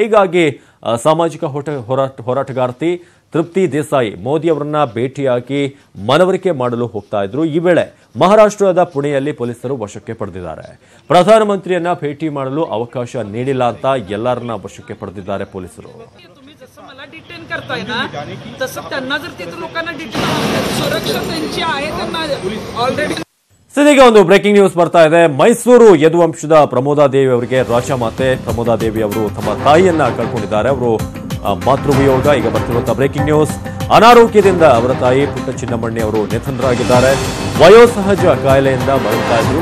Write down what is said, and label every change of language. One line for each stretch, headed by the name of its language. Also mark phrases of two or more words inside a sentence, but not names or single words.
Kannada: ಹೀಗಾಗಿ ಸಾಮಾಜಿಕ ಹೋರಾಟಗಾರ್ತಿ ತೃಪ್ತಿ ದೇಸಾಯಿ ಮೋದಿ ಅವರನ್ನ ಭೇಟಿಯಾಗಿ ಮನವರಿಕೆ ಮಾಡಲು ಹೋಗ್ತಾ ಇದ್ರು. ಈ ವೇಳೆ ಮಹಾರಾಷ್ಟ್ರದ ಪುಣೆಯಲ್ಲಿ ಪೊಲೀಸರು ವಶಕ್ಕೆ ಪಡೆದಿದ್ದಾರೆ. ಪ್ರಧಾನಮಂತ್ರಿಯನ್ನ ಭೇಟಿ ಮಾಡಲು ಅವಕಾಶ ನೀಡಿಲ್ಲ ಅಂತ ಎಲ್ಲರನ್ನ ವಶಕ್ಕೆ ಪಡೆದಿದ್ದಾರೆ ಪೊಲೀಸರು.
Marathi: डिटेन करताय ना तसं त्यांना जर तिथे लोकांना डिटेन सुरक्षा त्यांची आहे त्यांना ऑलरेडी.
Kannada: ಇದೀಗ ಒಂದು
English: breaking news
Kannada: ಬರ್ತಾ ಇದೆ. ಮೈಸೂರು ಯದುವಂಶದ ಪ್ರಮೋದಾದೇವಿ ಅವರಿಗೆ ರಾಜಮಾತೆ ಪ್ರಮೋದಾದೇವಿ ಅವರು ತಮ್ಮ ತಾಯಿಯನ್ನ ಕಳ್ಕೊಂಡಿದ್ದಾರೆ. ಅವರು ಮಾತೃವಿಯೋಗ. ಈಗ ಬರ್ತಿರುವಂತಹ
English: breaking news,
Kannada: ಅನಾರೋಗ್ಯದಿಂದ ಅವರ ತಾಯಿ ಪುಟ್ಟ ಚಿನ್ನಮಣ್ಣಿ ಅವರು ನಿಧನರಾಗಿದ್ದಾರೆ. ವಯೋಸಹಜ ಕಾಯಿಲೆಯಿಂದ ಬಳಲ್ತಾ ಇದ್ರು.